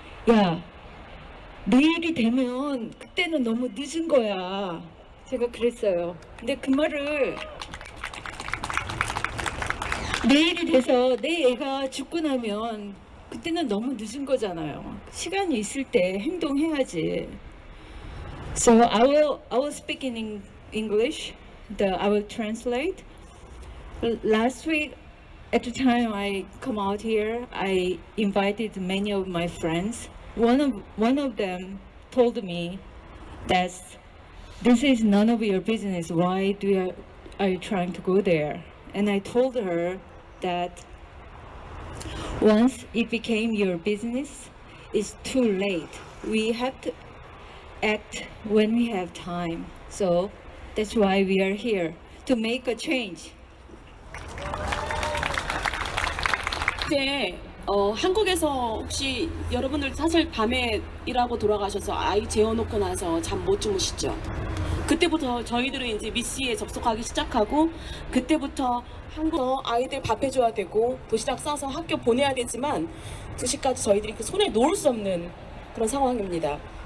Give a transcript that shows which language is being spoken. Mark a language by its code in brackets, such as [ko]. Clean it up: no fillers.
[ko] 야, 내일이 되면 그때는 너무 늦은 거야. 제가 그랬어요. 근데 그 말을 내일이 돼서 내 애가 죽고 나면 그때는 너무 늦은 거잖아요. 시간이 있을 때 행동해야지. [en] So I will speak in English. I will translate. Last week, at the time I come out here, I invited many of my friends. One of them told me that this is none of your business. Why are you trying to go there? And I told her that once it became your business, it's too late. We have to act when we have time. So that's why we are here, to make a change. [ko] 그때 한국에서 혹시 여러분들 사실 밤에 일하고 돌아가셔서 아이 재워놓고 나서 잠 못 주무시죠? 그때부터 저희들은 이제 미씨에 접속하기 시작하고 그때부터 한국어 아이들 밥 해줘야 되고 도시락 싸서 학교 보내야 되지만 2시까지 저희들이 그 손에 놓을 수 없는 그런 상황입니다.